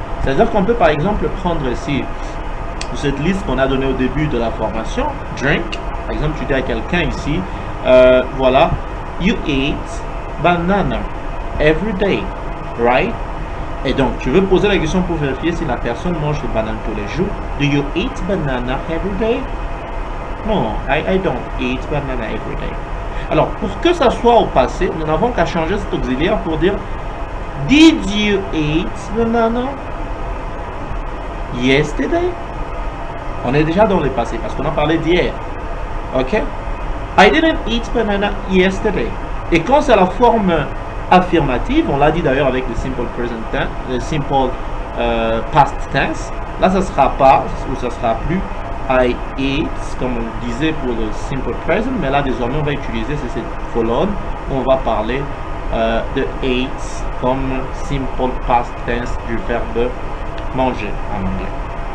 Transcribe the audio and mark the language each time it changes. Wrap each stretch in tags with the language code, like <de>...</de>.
<fr>C'est-à-dire qu'on peut par exemple prendre ici cette liste qu'on a donnée au début de la formation, drink. Par exemple tu dis à quelqu'un ici, voilà,</fr> <en>you ate banana every day, right?</en> <fr>Et donc tu veux poser la question pour vérifier si la personne mange des bananes tous les jours.</fr> <en>Do you eat banana every day? No, I don't eat banana every day.</en> <fr>Alors pour que ça soit au passé, nous n'avons qu'à changer cet auxiliaire pour dire</fr> <en>Did you eat banana yesterday?</en> <fr>On est déjà dans le passé parce qu'on a parlé d'hier. Ok?</fr> <en>I didn't eat banana yesterday.</en> <fr>Et quand c'est la forme affirmative, on l'a dit d'ailleurs avec le simple present tense, le simple past tense, là ça sera pas, ou ça sera plus</fr> <en>I ate,</en> <fr>comme on disait pour le simple present, mais là désormais on va utiliser cette colonne où on va parler de ate comme simple past tense du verbe manger en anglais.</fr>